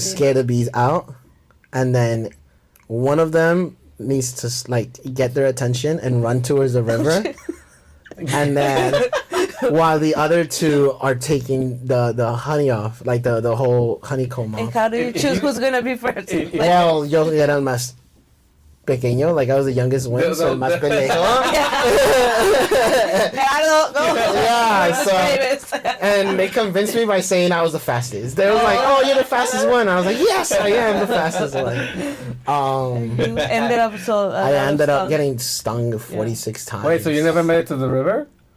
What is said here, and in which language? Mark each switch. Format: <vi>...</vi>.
<en>scare the bees out. And then one of them needs to like get their attention and run towards the river. And then while the other 2 are taking the honey off, like the whole honeycomb And off. how do you choose who's gonna be first? Well,</en> <es>yo era el más pequeño,</es> <en>like I was the youngest one, so</en> <es>el más pendejo.</es> <en>Gerardo, go. Yeah, so, and they convinced me by saying I was the fastest. They were like, "Oh, you're the fastest one." I was like, "Yes, I am the fastest one." You ended up so. I ended up getting stung 46 times. Wait, so you never made it to the river?</en>